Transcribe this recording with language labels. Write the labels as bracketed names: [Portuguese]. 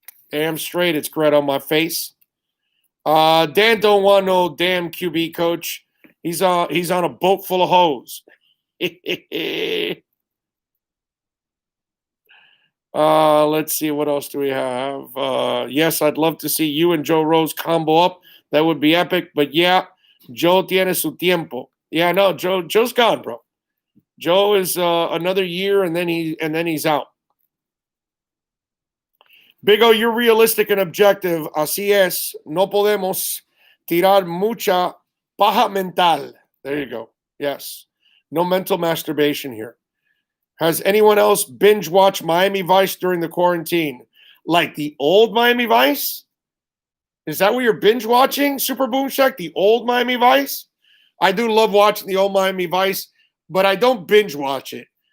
[English] Damn straight, it's Greta on my face. Dan don't want no damn QB coach. He's on a boat full of hoes. Let's see, what else do we have? Yes, I'd love to see you and Joe Rose combo up. That would be epic. But yeah, [Spanish] Joe tiene su tiempo. [English] Yeah, no, Joe's gone, bro. Joe is another year, and then he's out. Big O, you're realistic and objective. [Spanish] Así es. No podemos tirar mucha paja mental. [English] There you go. Yes. No mental masturbation here. Has anyone else binge watched Miami Vice during the quarantine? Like the old Miami Vice? Is that what you're binge watching, Super Boom Shack? The old Miami Vice? I do love watching the old Miami Vice, but I don't binge watch it.